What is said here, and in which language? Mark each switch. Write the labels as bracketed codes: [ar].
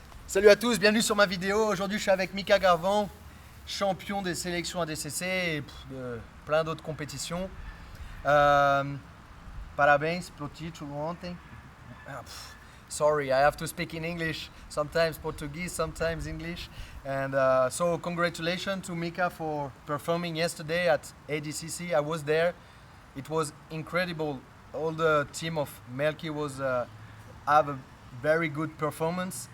[fr] Salut à tous, bienvenue sur ma vidéo. Aujourd'hui, je suis avec Mika Garvan, champion des sélections ADCC et de plein d'autres compétitions. [pt] Parabéns pelo título ontem. [en] Sorry, I have to speak in English, sometimes Portuguese, sometimes English. And so congratulations to Mika for performing yesterday at ADCC. I was there. It was incredible. All the team of Melky was have a very good performance.